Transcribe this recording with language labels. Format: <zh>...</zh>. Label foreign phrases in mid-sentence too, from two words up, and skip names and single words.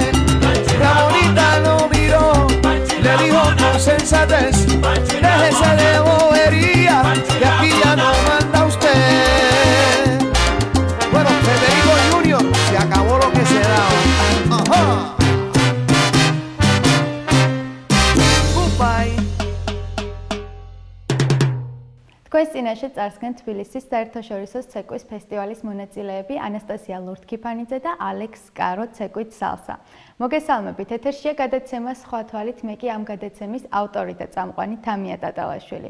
<es>Ramonita lo miró, le dijo con sensatez, déjese de bobería, que aquí ya no manda usted. Bueno, Federico Junior, se acabó lo que se da. Ajá. Goodbye.</es> <ka>თქვენს წინაშე წარსდგენ თბილისის საერთაშორისო ცეკვის ფესტივალის მონაწილეები ანასტასია ლურთქიფანიძე და ალექს კარო ცეკვით სალსა. მოგესალმებით, ეთერშია გადაცემა სხვა თვალით, მე კი ამ გადაცემის ავტორი და წამყვანი თამია ტატალაშვილი.</ka>